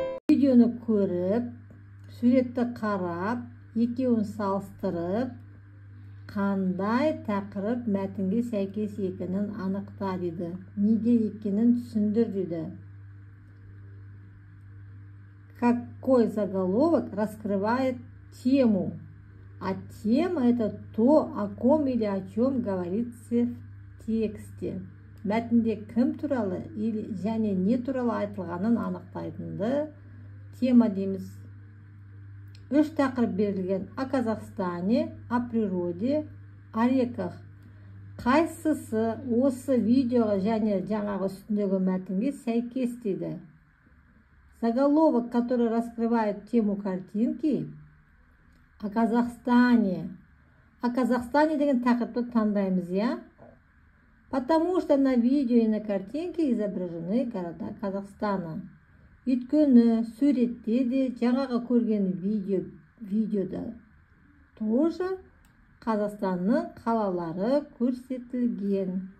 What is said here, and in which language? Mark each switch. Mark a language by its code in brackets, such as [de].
[kk] Видеоны көріп, суретті қарап, екеуін салыстырып, қандай тақырып мәтінге сәйкес екенін анықта дейді. Неге екенін түсіндір дейді. [ru] Какой заголовок раскрывает тему? А тема это то, о ком или о чем говорится в тексте. [kk] Мәтінде кім туралы [ru] или [kk] және не туралы айтылғанын анықтайтынды тема дейміз. Үш тақырып берілген: [ru] о Казахстане, о природе, о реках. [kk] Қайсысы осы видеоға және жаңағы үстіндегі мәтінге сәйкес дейді. [ru] Заголовок, который раскрывает тему картинки, о Казахстане. О Казахстане [kk] деген тақырыпты таңдаймыз, я? [ru] Потому что на видео и на картинке изображены города Казахстана. [kk] Өйткені суретте де жаңағы көрген видеода [ru] тоже [kk] Қазақстанның қалалары көрсетілген.